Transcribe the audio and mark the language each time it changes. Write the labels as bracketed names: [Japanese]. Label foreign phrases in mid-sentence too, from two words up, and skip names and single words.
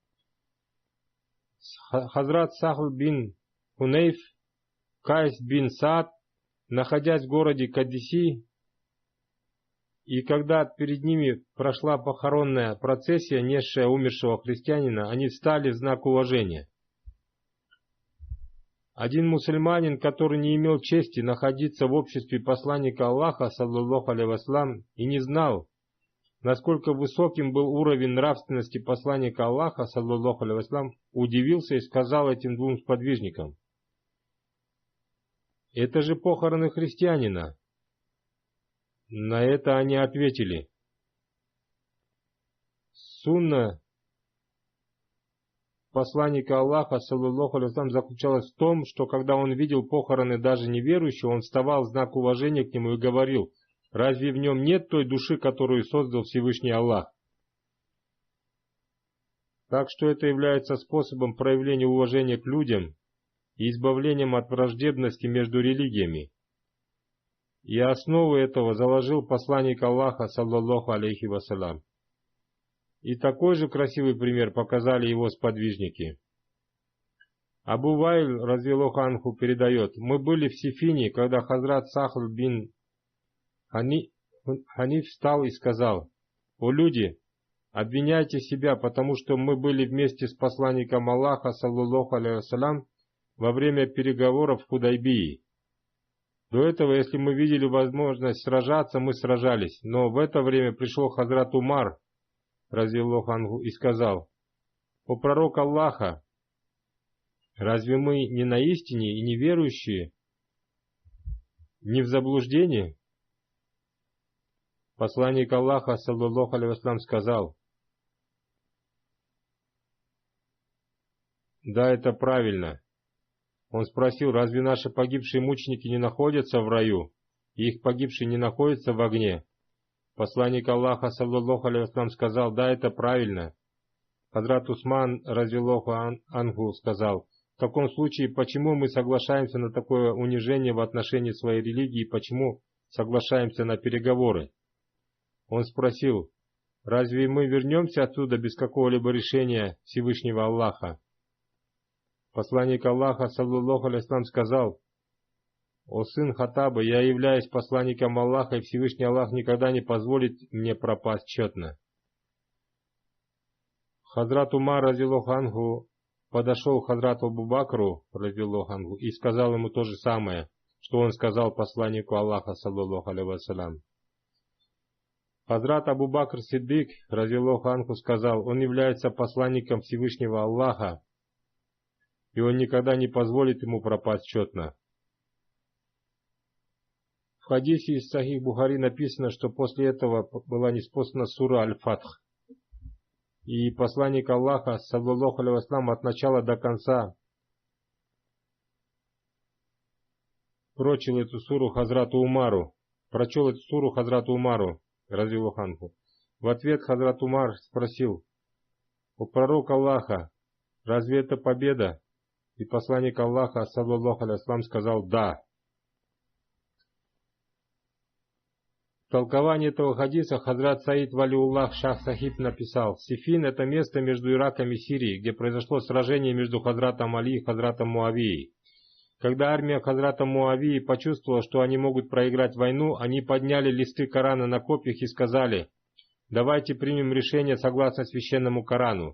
[Russian] Хазрат Сахл бин Хунейф, Кайс бин Саад, находясь в городе Кадиси, и когда перед ними прошла похоронная процессия, несшая умершего христианина, они встали в знак уважения. Один мусульманин, который не имел чести находиться в обществе посланника Аллаха, [Arabic] صلى الله عليه وسلم, [Russian] и не знал, насколько высоким был уровень нравственности посланника Аллаха, [Arabic] صلى الله عليه وسلم, [Russian] удивился и сказал этим двум сподвижникам: «Это же похороны христианина». На это они ответили: сунна посланника Аллаха, [Arabic] صلى الله عليه وسلم, [Russian] заключалась в том, что когда он видел похороны даже неверующего, он вставал в знак уважения к нему и говорил: разве в нем нет той души, которую создал Всевышний Аллах? Так что это является способом проявления уважения к людям и избавлением от враждебности между религиями. И основу этого заложил посланник Аллаха, [Arabic] صلى الله عليه وسلم. [Russian] И такой же красивый пример показали его сподвижники. Абу Вайль, [Arabic] رضي الله عنه, [Russian] передает: мы были в Сифине, когда Хазрат Сахл бин Ханиф встал и сказал: «О люди, обвиняйте себя, потому что мы были вместе с посланником Аллаха, [Arabic] صلى الله عليه وسلم, [Russian] во время переговоров в Худайбии. До этого, если мы видели возможность сражаться, мы сражались, но в это время пришел Хазрат Умар, [Arabic] رضي الله عنه, [Russian] и сказал: «О пророк Аллаха, разве мы не на истине и не верующие, не в заблуждении?» Посланник Аллаха, [Arabic] صلى الله عليه وسلم, [Russian] сказал: «Да, это правильно». Он спросил: разве наши погибшие мученики не находятся в раю, и их погибшие не находятся в огне? Посланник Аллаха, [Arabic] صلى الله عليه وسلم, [Russian] сказал: да, это правильно. Хазрат Усман, [Arabic] رضي الله عنه, [Russian] сказал: в таком случае, почему мы соглашаемся на такое унижение в отношении своей религии, и почему соглашаемся на переговоры? Он спросил: разве мы вернемся отсюда без какого-либо решения Всевышнего Аллаха? Посланник Аллаха, [Arabic] صلى الله عليه وسلم, [Russian] сказал: «О сын Хаттаба, я являюсь посланником Аллаха, и Всевышний Аллах никогда не позволит мне пропасть четно». Хазрат Умар, [Arabic] رضي الله عنه, [Russian] подошел к Хазрату Абу Бакру, [Arabic] رضي الله عنه, [Russian] и сказал ему то же самое, что он сказал посланнику Аллаха, [Arabic] صلى الله عليه وسلم. [Russian] Хазрат Абу Бакр Сиддик, [Arabic] رضي الله عنه, [Russian] сказал: он является посланником Всевышнего Аллаха, и он никогда не позволит ему пропасть четно. В хадисе из Сахих Бухари написано, что после этого была ниспослана сура Аль-Фатх, и посланник Аллаха, [Arabic] صلى الله عليه وسلم, [Russian] от начала до конца прочил эту суру Хазрату Умару, прочел эту суру Хазрату Умару, [Arabic] رضي الله عنه. [Russian] В ответ Хазрат Умар спросил: «О пророк Аллаха, разве это победа?» И посланник Аллаха, [Arabic] صلى الله عليه وسلم, [Russian] сказал: «Да». В толковании этого хадиса Хазрат Саид Валиуллах Шах Сахиб написал: «Сифин — это место между Ираком и Сирией, где произошло сражение между Хазратом Али и Хазратом Муавией. Когда армия Хазрата Муавии почувствовала, что они могут проиграть войну, они подняли листы Корана на копьях и сказали: давайте примем решение согласно священному Корану.